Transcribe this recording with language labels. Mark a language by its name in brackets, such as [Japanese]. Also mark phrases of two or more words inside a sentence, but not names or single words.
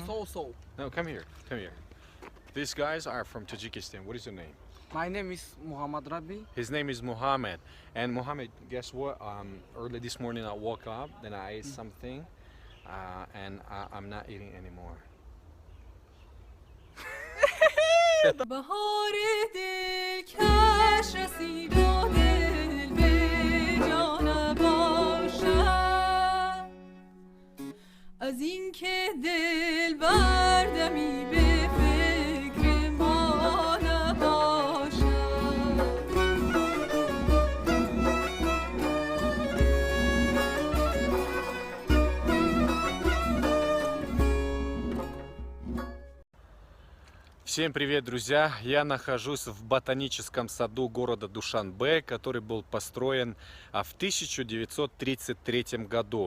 [English] So. No, come here. Come here. These guys are from Tajikistan. What is your name? My name is Muhammad Rabbi. His name is Muhammad. And Muhammad, guess what? Early this morning I woke up, then I ate something, and I'm not eating anymore. [Persian] بهار دلکش رسید و دل به جان باشد از اینکه دل بردمی به فکر ما نباشد. [Russian] Всем привет, друзья! Я нахожусь в ботаническом саду города Душанбе, который был построен в 1933 году.